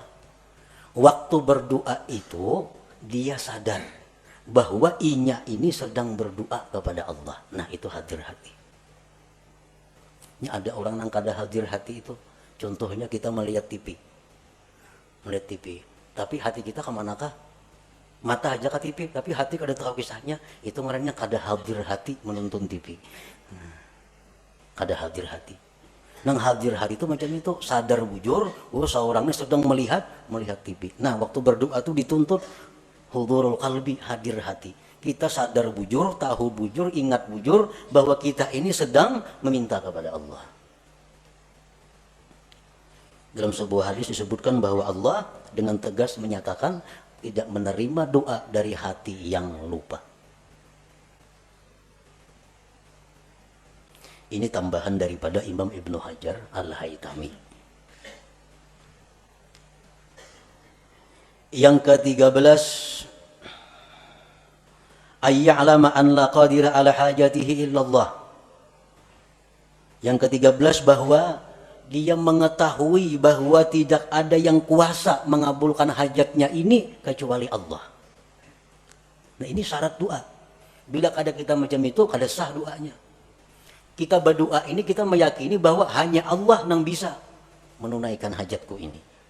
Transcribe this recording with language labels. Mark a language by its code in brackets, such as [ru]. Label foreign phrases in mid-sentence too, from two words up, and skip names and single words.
[bjn] Waktu berdoa itu dia sadar bahwa inya ini sedang berdoa kepada Allah. [id] Nah itu hadir hati. [bjn] Ini ada orang yang kada hadir hati itu. [id] Contohnya kita melihat TV. Melihat TV. Tapi hati kita kemanakah? [bjn] Mata aja ke TV, tapi hati kada tahu kisahnya. Itu ngarannya kada hadir hati menonton TV. Kada hadir hati. Nang hadir hati itu macam itu, sadar bujur, seorangnya sedang melihat TV. [id] Nah, waktu berdoa itu dituntut [ar] hudurul qalbi, [id] hadir hati. [bjn] Kita sadar bujur, tahu bujur, ingat bujur bahwa kita ini sedang meminta kepada Allah. [id] Dalam sebuah hadis disebutkan bahwa Allah dengan tegas menyatakan tidak menerima doa dari hati yang lupa. Ini tambahan daripada Imam Ibnu Hajar Al-Haytami. Yang ke-13, [ar] ayya'lama an la qadira ala hajatihi illallah. [id] Yang ke-13 bahwa dia mengetahui bahwa tidak ada yang kuasa mengabulkan hajatnya ini kecuali Allah. Nah ini syarat doa. [bjn] Bila ada kita macam itu, kada sah doanya. Kita berdoa ini kita meyakini bahwa hanya Allah yang bisa menunaikan hajatku ini.